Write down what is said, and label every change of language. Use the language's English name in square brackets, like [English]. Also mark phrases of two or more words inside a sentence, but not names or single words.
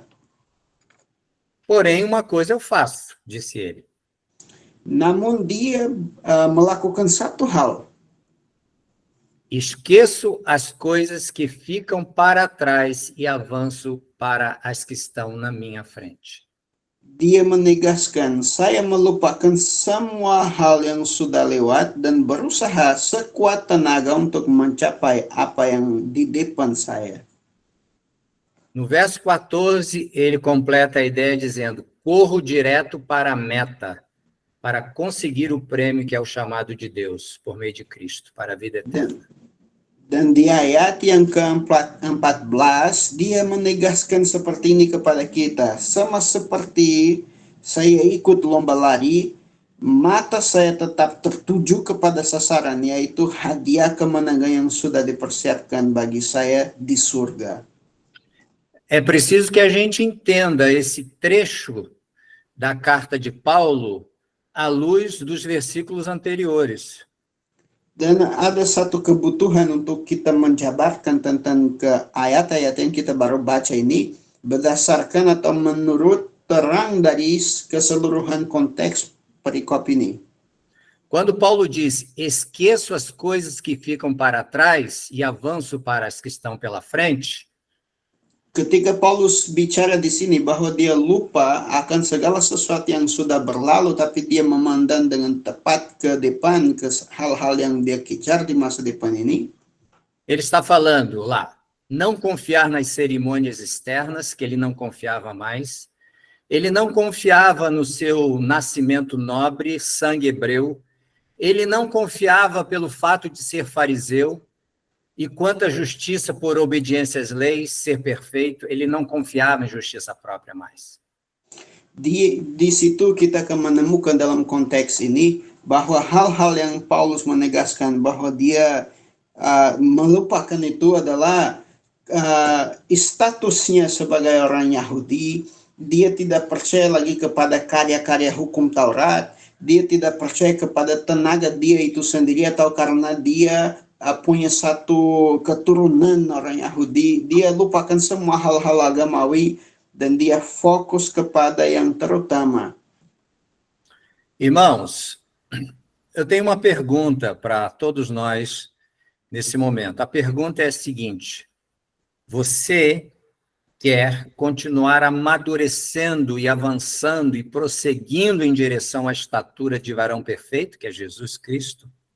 [Portuguese] Porém, uma coisa eu faço, disse ele. [Indonesian] Namun dia melakukan satu hal. [Portuguese] Esqueço as coisas que ficam para trás e avanço para as que estão na minha frente. [Indonesian] Dia menegaskan, saya melupakan semua hal yang sudah lewat dan berusaha sekuat tenaga untuk mencapai apa yang di depan saya. [Portuguese] No verso 14, ele completa a ideia dizendo, corro direto para a meta, para conseguir o prêmio que é o chamado de Deus, por meio de Cristo, para a vida eterna. [Indonesian] Dan di ayat yang ke-14, dia menegaskan seperti ini kepada kita. Sama seperti saya ikut lomba lari, mata saya tetap tertuju kepada sasaran, yaitu hadiah kemenangan yang sudah dipersiapkan bagi saya di surga. [Portuguese] É preciso que a gente entenda esse trecho da carta de Paulo à luz dos versículos anteriores. [Indonesian] Dan ada satu kebutuhan untuk kita menjabarkan tentang ke ayat-ayat yang kita baru baca ini berdasarkan atau menurut terang dari keseluruhan konteks perikop ini. [Portuguese] Quando Paulo diz, esqueço as coisas que ficam para trás e avanço para as que estão pela frente, [Indonesian] Ketika Paulus bicara di sini bahwa dia lupa akan segala sesuatu yang sudah berlalu, tapi dia memandang dengan tepat ke depan, ke hal-hal yang dia kejar di masa depan ini. [Portuguese] ele está falando lá, não confiar nas cerimônias externas, que ele não confiava mais. Ele não confiava no seu nascimento nobre, sangue hebreu. Ele não confiava pelo fato de ser fariseu. E quanto à justiça por obediência às leis, ser perfeito, ele não confiava em justiça própria mais. [Indonesian] Di situ kita akan menemukan dalam konteks ini bahwa hal-hal yang Paulus menegaskan bahwa dia melupakan itu adalah statusnya sebagai orang Yahudi. Dia tidak percaya lagi kepada karya-karya hukum Taurat. Dia tidak percaya kepada tenaga dia itu sendiri atau karena dia punya satu keturunan orang Yahudi. Dia lupakan semua hal-hal agamawi dan dia fokus kepada yang terutama. [Portuguese] Irmãos, eu tenho uma pergunta para todos nós nesse momento. A pergunta é a seguinte: você quer continuar amadurecendo e avançando e prosseguindo em direção à estatura de varão perfeito, que é Jesus Cristo?